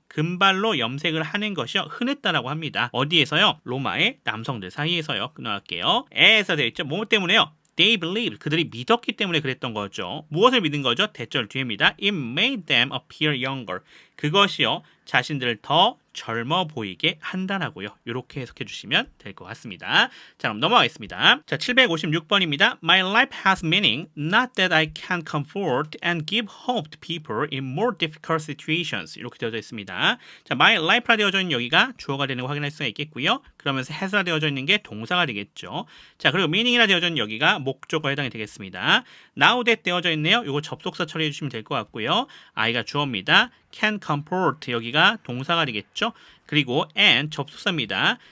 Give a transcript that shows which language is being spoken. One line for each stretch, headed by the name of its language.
Korean: 금발로 염색을 하는 것이 흔했다라고 합니다. 어디에서요? 로마의 남성들 사이에서요. 끊어갈게요. as가 되어 있죠? 뭐뭐 때문에요?
English: They believed.
Korean: 그들이 믿었기 때문에 그랬던 거죠. 무엇을 믿은 거죠? 대절 뒤입니다.
English: It made them appear younger.
Korean: 그것이요. 자신들을 더 젊어 보이게 한다라고요. 이렇게 해석해 주시면 될 것 같습니다. 자, 그럼 넘어가겠습니다. 자, 756번입니다.
English: My life has meaning, not that I can comfort and give hope to people in more difficult situations.
Korean: 이렇게 되어져 있습니다. 자, my life라 되어져 있는 여기가 주어가 되는 거 확인할 수가 있겠고요. 그러면서 has라 되어져 있는 게 동사가 되겠죠. 자, 그리고 meaning이라 되어져 있는 여기가 목적어에 해당이 되겠습니다. now that 되어져 있네요. 이거 접속사 처리해 주시면 될 것 같고요. I가 주어입니다. can comfort 여기가 동사가 되겠죠. 그리고 and 접속사입니다.